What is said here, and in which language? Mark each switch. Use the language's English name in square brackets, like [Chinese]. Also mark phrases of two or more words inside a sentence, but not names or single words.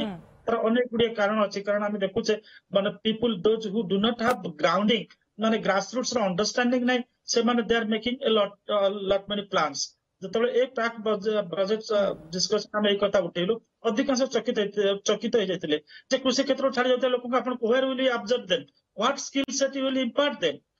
[Odia] ତାର ଅନେକ ଗୁଡିଏ କାରଣ ଅଛି, କାରଣ ଆମେ ଦେଖୁଛେ ମାନେ [English] people those who do not have grounding, ମାନେ grass roots ର understanding [Odia] ନାହିଁ, ସେମାନେ [English] they are making a lot many plans. [Odia] ଯେତେବେଳେ ଏ [English] pre budget discussion [Odia] ଆମେ ଏଇ କଥା ଉଠେଇଲୁ, ଅଧିକାଂଶ ଚକିତ ହେଇଯାଇଥିଲେ ଯେ କୃଷି କ୍ଷେତ୍ର ଛାଡି ଯାଉଥିବା ଲୋକଙ୍କୁ ଆପଣ [English] where will you absorb them, what skill set you will impart them,